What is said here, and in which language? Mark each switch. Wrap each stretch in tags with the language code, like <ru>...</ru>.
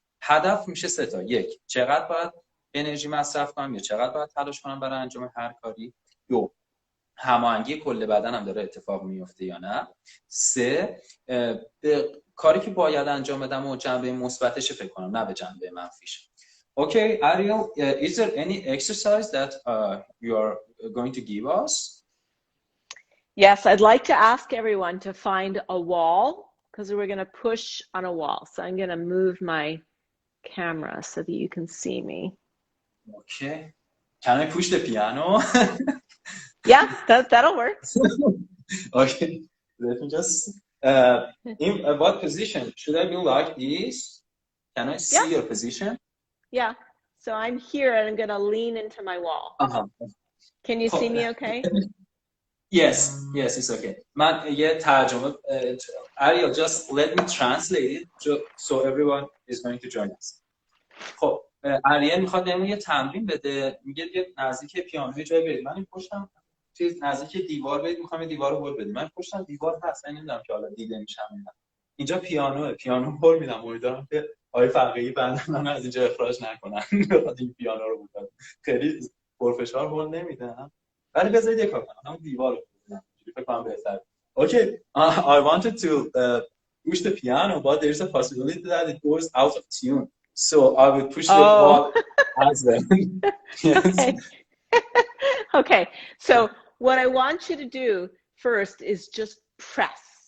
<fa>هدف میشه 3 تا. 1 چقدر باید انرژی مصرف کنم یا چقدر باید تلاش کنم برای انجام هر کاری. 2 هماهنگی کل بدنم داره اتفاق میفته یا نه. 3 کاری که باید انجام بدم و جنبه مثبتش فکر کنم، نه به جنبه منفیش.</fa> <en>Okay, Ariel, is there any exercise that you are going to give us? Yes, I'd like to ask everyone to find a wall because we're going to push on a wall. So I'm going to move my camera so that you can see me. Okay. Can I push the piano? Yeah, that'll work. Okay, let me just in what position should I be like this? Can I see your position? Yeah, so I'm here and I'm going to lean into my wall. Can you see me okay? Yes, it's okay.</en> <fa>من یه ترجمه</fa> <en>Ariel, just let me translate it so everyone is going to join us.</en> <fa>خب اریل میخواد بهمون یه تمرین بده، میگه یه نزدیک پیانوی جای برید، من این پشتم چیز نزدیک دیوار برید، میخوام این دیوار رو هول بدیم، من پشتم دیوار هست، من نمیدونم که حالا دیده میشم اینا. اینجا پیانو هول میدم، امیدوارم که آقای فقیهی بندم از اینجا اخراج نکنن بخاطر این پیانو رو بودن. خیلی پرفشار هول نمیدم، ولی بذارید یک کار کنم، همون دیوار رو بزنم فکر کنم بهتره.</fa> <en>Okay, I wanted to push the piano, but there's a possibility that it goes out of tune. So I will push the wall as well. Yes. Okay. Okay. So what I want you to do first is just press.</en>